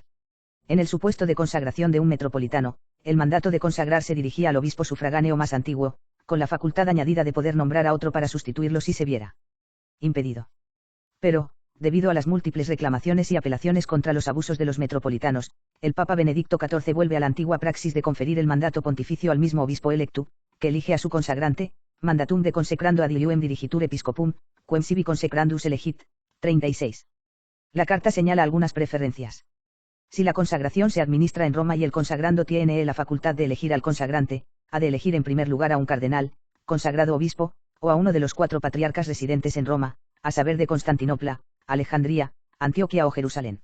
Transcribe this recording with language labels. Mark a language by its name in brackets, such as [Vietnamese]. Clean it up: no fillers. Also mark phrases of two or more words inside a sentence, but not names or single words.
[Spanish] En el supuesto de consagración de un metropolitano, el mandato de consagrar se dirigía al obispo sufragáneo más antiguo, con la facultad añadida de poder nombrar a otro para sustituirlo si se viera impedido. Pero, debido a las múltiples reclamaciones y apelaciones contra los abusos de los metropolitanos, el Papa Benedicto XIV vuelve a la antigua praxis de conferir el mandato pontificio al mismo obispo electu, que elige a su consagrante, [Latin] mandatum de consecrando ad ilium dirigitur episcopum, quem sibi consecrandus elegit, [Spanish] 36. La carta señala algunas preferencias. Si la consagración se administra en Roma y el consagrando tiene la facultad de elegir al consagrante, ha de elegir en primer lugar a un cardenal, consagrado obispo, o a uno de los 4 patriarcas residentes en Roma, a saber de Constantinopla, Alejandría, Antioquia o Jerusalén.